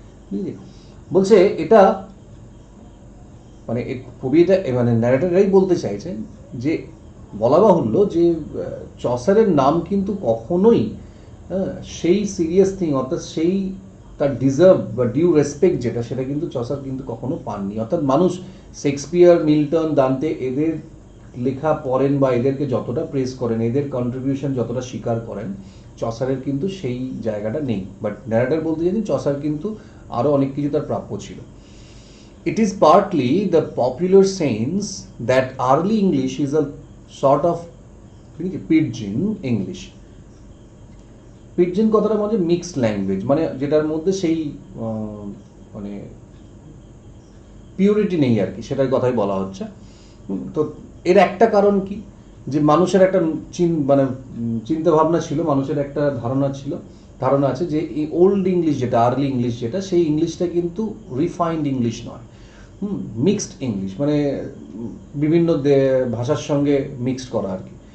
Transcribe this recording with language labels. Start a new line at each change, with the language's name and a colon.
Bangla: বুঝলি, বলছে এটা মানে কবিতা মানে ন্যারেটররাই বলতে চাইছেন যে বলা বাহুল্য যে চসারের নাম কিন্তু কখনোই সেই সিরিয়াস থিং, অর্থাৎ সেই তার ডিজার্ভ বা ডিউ রেসপেক্ট যেটা, সেটা কিন্তু চসার কিন্তু কখনো পাননি। অর্থাৎ মানুষ শেক্সপিয়ার, মিল্টন, দান্তে এদের লেখা পড়েন বা এদেরকে যতটা প্রেস করেন, এদের কন্ট্রিবিউশন যতটা স্বীকার করেন, চসারের কিন্তু সেই জায়গাটা নেই। বাট ন্যারেটর বলতে চাইছেন চসার কিন্তু আরও অনেক কিছু তার প্রাপ্য ছিল।
English: It is partly the popular sense that early English is a sort of pidgin English.
Bangla: Pidgin কথাটা মানে মিক্সড ল্যাঙ্গুয়েজ, মানে যেটার মধ্যে সেই মানে পিউরিটি নেই আর কি, সেটার কথাই বলা হচ্ছে। তো এর একটা কারণ কি, যে মানুষের একটা মানে চিন্তা ভাবনা ছিল, মানুষের একটা ধারণা আছে যে এই ওল্ড ইংলিশ যেটা, আর্লি ইংলিশ যেটা, সেই ইংলিশটা কিন্তু রিফাইন্ড ইংলিশ নয়, মিক্সড ইংলিশ, মানে বিভিন্ন ভাষার সঙ্গে মিক্সড করা আর কি।